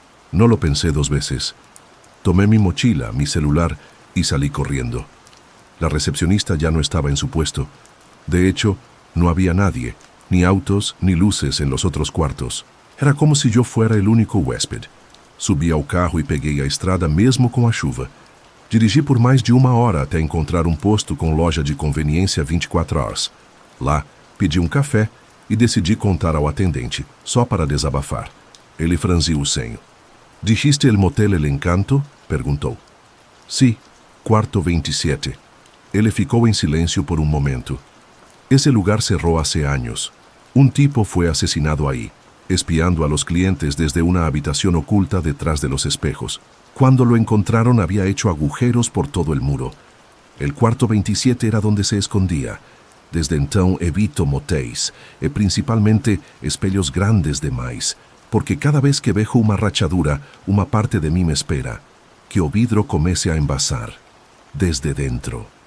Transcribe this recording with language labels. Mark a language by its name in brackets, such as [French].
[Spanish] No lo pensé 2 veces. Tomé mi mochila, mi celular y salí corriendo. La recepcionista ya no estaba en su puesto. De hecho, no había nadie, ni autos ni luces en los otros cuartos. Era como si yo fuera el único huésped. [Portuguese] Subi ao carro e peguei a estrada mesmo com a chuva. Dirigi por mais de 1 hora até encontrar um posto com loja de conveniência 24 horas. Lá, pedi um café e decidi contar ao atendente, só para desabafar. Ele franziu o senho. [Spanish] «Dijiste el motel El Encanto?» [Portuguese] perguntou. [Spanish] «Sí, cuarto 27». [Portuguese] Ele ficou em silêncio por um momento. [Spanish] Ese lugar cerró hace años. Un tipo fue asesinado ahí, espiando a los clientes desde una habitación oculta detrás de los espejos. Cuando lo encontraron había hecho agujeros por todo el muro. El cuarto 27 era donde se escondía. [Portuguese] Desde então evito motéis, e principalmente espelhos grandes demais, porque cada vez que vejo uma rachadura, uma parte de mí me espera, que o vidro comece a envasar, desde dentro.